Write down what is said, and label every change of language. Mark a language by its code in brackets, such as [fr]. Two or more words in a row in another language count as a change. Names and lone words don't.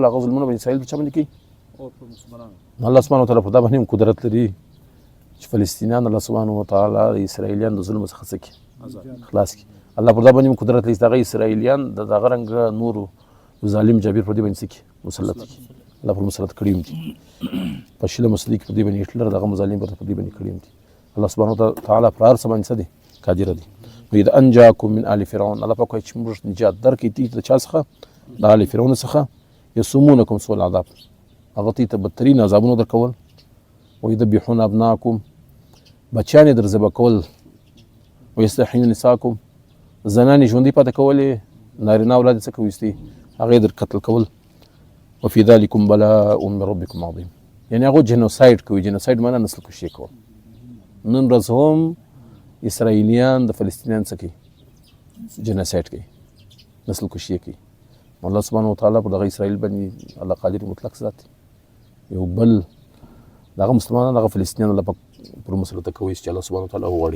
[ps] هغه ظلمونه بني اسرائیل پر چا باندې کوي؟ الله [ar] سبحانه وتعالی [ps] په دا باندې هم قدرت لري چې فلسطینیان الله [ar] سبحانه وتعالی [ps] د اسرائیلیان د ظلم څخه څه کړي؟ خلاص کړي. الله پر دا باندې هم قدرت لري چې دغه اسرائیلیان د دغه رنګ نورو ظالم جابر پر دې باندې څه کړي؟ مسلط کړي. الله پر مسلط کړي هم دي. په شله مسلې کې پر دې باندې هټلر دغه مظالم پر دې باندې کړي هم دي. الله [ar] سبحانه وتعالی [ps] پر هر څه باندې څه دی؟ قادر دی. [ar] وإذ أنجاكم من آل فرعون، [ps] الله پاک وایي چې موږ نجات درکړي دي د چا څخه؟ د آل فرعون څخه. [ar] یسومونکم سوء العذاب، [ps] هغه ته بدترین عذابونه درکول. [ar] ویذبحون ابناکم، [ps] بچیان یې در ذبح کول. [ar] ویستحیون نساکم، [ps] زنانې ژوندۍ پاتې کولې، نارینه اولاد یې څه کوي؟ ایستي، هغه یې در قتل کول. [ar] وفي ذلکم بلاء من ربکم عظیم، [ps] یعنې هغه جنوساید کوي. جنوساید معنی نسل کشي کول. نن ورځ هم اسرائیلیان د فلسطینیان څه کوي؟ جنوساید کوي، نسل کشي کوي. الله [ar] سبحانه وتعالی [ps] پر دغه اسرائیل باندې الله قادر مطلق ذات. یو بل دغه مسلمانان دغه فلسطینیان الله پر مسلط کوي چې الله [ar] سبحانه وتعالی [ps] وغواړي.